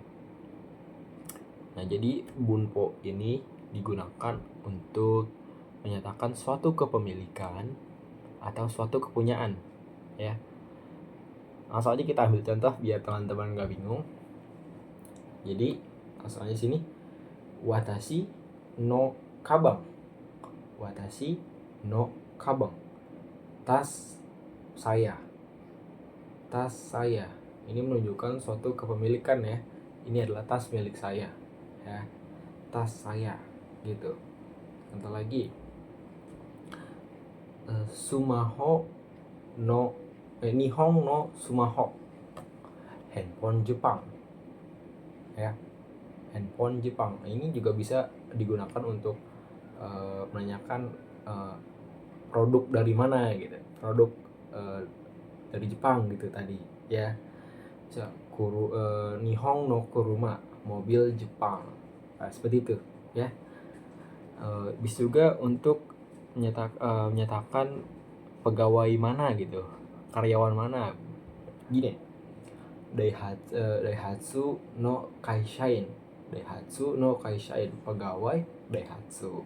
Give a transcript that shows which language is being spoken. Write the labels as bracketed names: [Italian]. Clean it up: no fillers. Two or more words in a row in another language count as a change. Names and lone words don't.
[Indonesian] Nah, jadi bunpo ini digunakan untuk menyatakan suatu kepemilikan atau suatu kepunyaan, ya. Langsung aja kita ambil contoh biar teman-teman nggak bingung. Jadi langsung aja sini, [Japanese] 私のかばん. 私のかばん, [Indonesian] tas saya. Tas saya ini menunjukkan suatu kepemilikan, ya. Ini adalah tas milik saya, ya. Tas saya gitu. Contoh lagi, [Japanese] スマホの日本のスマホ, [Indonesian] handphone Jepang, ya. Handphone Jepang ini juga bisa digunakan untuk menanyakan produk dari mana gitu, produk dari Jepang gitu tadi, ya. [Japanese] 日本の車, [Indonesian] mobil Jepang, seperti itu, ya. Bisa juga untuk menyatakan pegawai mana gitu, karyawan mana. [Japanese] Gini, ダイハツの会社員、ダイハツの会社員, pegawai Daihatsu.